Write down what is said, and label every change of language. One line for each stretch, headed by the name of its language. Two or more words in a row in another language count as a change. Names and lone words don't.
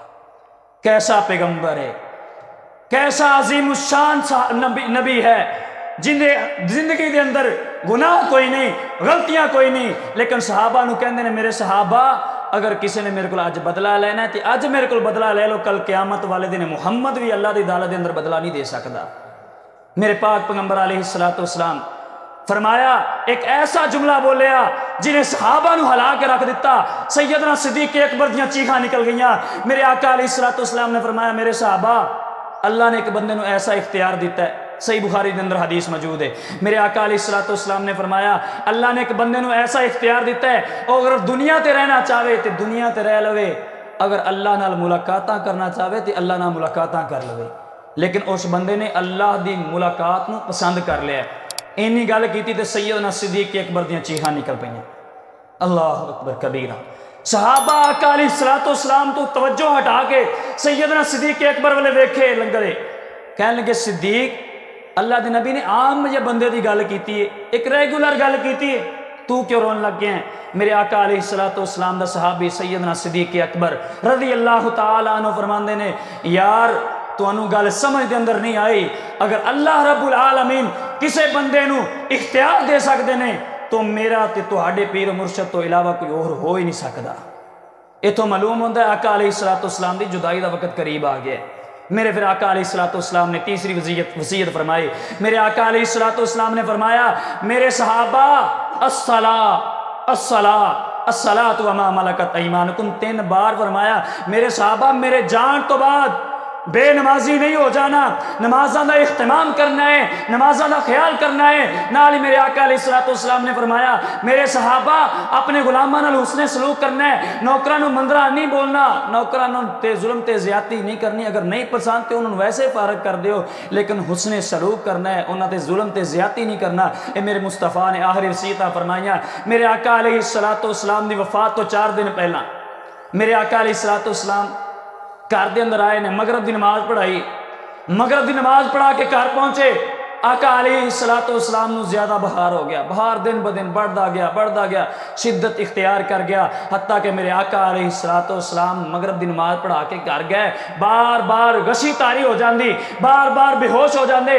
Punjabi: کیسا پیغمبر ہے, کیسا عظیم الشان نبی ہے جن زندگی دے اندر گناہ کوئی نہیں, غلطیاں کوئی نہیں, لیکن صحابہ نو کہندے نے میرے صحابہ اگر کسی نے میرے کو اج بدلہ لینا ہے تو اج میرے کو بدلہ لے لو, کل قیامت والے دن محمد بھی اللہ دی عدالت دے اندر بدلہ نہیں دے سکتا. میرے پاک پیغمبر
Arabic: علیہ السلام
Punjabi: فرمایا ایک ایسا جملہ بولیا جنہیں صحابہ نو ہلا کے رکھ دیتا. سیدنا صدیق اکبر دیاں چیخاں نکل گئیاں. میرے آقا
Arabic: علیہ السلام
Punjabi: نے فرمایا میرے صحابہ اللہ نے ایک بندے نو ایسا اختیار دیتا ہے. صحیح بخاری کے اندر حدیث موجود ہے. میرے آقا
Arabic: علیہ السلام
Punjabi: نے فرمایا اللہ نے ایک بندے نو ایسا اختیار دیتا ہے اور اگر دنیا تے رہنا چاہے تو دنیا تے رہ لوے, اگر اللہ نال ملاقاتاں کرنا چاہے تو اللہ نال ملاقاتاں کر لوے, لیکن اس بندے نے اللہ دی ملاقات نو پسند کر لیا. اینی گل کیتی تے سیدنا صدیق اکبر دیاں چیخاں نکل پئیاں.
Arabic: اللہ اکبر کبیرہ.
Punjabi: صحابہ آقا
Arabic: علیہ الصلوۃ والسلام
Punjabi: تو توجہ ہٹا کے سیدنا صدیق اکبر والے ویکھے لنگرے. کہنے لگے صدیق اللہ دے نبی نے عام یہ بندے دی گل کیتی ہے, ایک ریگولر گل کیتی ہے, تو کیوں رون لگ گیا ہے؟ میرے آقا
Arabic: علیہ الصلوۃ والسلام
Punjabi: دا صحابی سیدنا صدیق اکبر
Arabic: رضی اللہ تعالی عنہ
Punjabi: فرماندے نے یار تانوں گل سمجھ دے اندر نہیں آئی, اگر
Arabic: اللہ رب العالمین
Punjabi: کسے بندے نو اختیار دے سکدے نے تو میرا تے تہاڈے پیر مرشد تو علاوہ کوئی اور ہو ہی نہیں سکدا. اتوں معلوم ہوتا ہے آقا
Arabic: علیہ الصلوۃ والسلام
Punjabi: دی جدائی دا وقت قریب آ گیا ہے. میرے پھر آقا
Arabic: علیہ الصلوۃ والسلام
Punjabi: نے تیسری وصیت فرمائی. میرے آقا
Arabic: علیہ الصلوۃ والسلام
Punjabi: نے فرمایا میرے صحابہ
Arabic: الصلاۃ الصلاۃ الصلاۃ وما ملکت ایمانکم
Punjabi: 3 بار فرمایا. میرے صحابہ میرے جان تو بعد بے نمازی نہیں ہو جانا, نمازاں دا اہتمام کرنا ہے, نمازاں دا خیال کرنا ہے. نال ہی میرے آقا
Arabic: علیہ الصلوۃ والسلام
Punjabi: نے فرمایا میرے صحابہ اپنے غلاماں نال حسن سلوک کرنا ہے, نوکراں نو مندرا نہیں بولنا, نوکراں نو تے ظلم تے زیادتی نہیں کرنی, اگر نہیں پسند تے انہوں ویسے فارغ کر دیو, لیکن حسن سلوک کرنا ہے, انہاں تے ظلم تے زیادتی نہیں کرنا. اے میرے مصطفیٰ نے آخری وصیتاں فرمائیاں. میرے آقا
Arabic: علیہ الصلوۃ والسلام
Punjabi: دی وفات تو 4 دن پہلا میرے آقا
Arabic: علیہ الصلوۃ والسلام
Punjabi: گھر دے اندر آئے نے, مغرب دی نماز پڑھائی, مغرب دی نماز پڑھا کے گھر پہنچے. آقا
Arabic: علیہ الصلوۃ والسلام
Punjabi: نو زیادہ بخار ہو گیا, بخار دن بدن بڑھتا گیا, شدت اختیار کر گیا, حتیٰ کہ میرے آقا
Arabic: علیہ الصلوۃ والسلام
Punjabi: مغرب دی نماز پڑھا کے گھر گئے, بار بار غشی تاری ہو جاندی, بار بار بے ہوش ہو جاندے.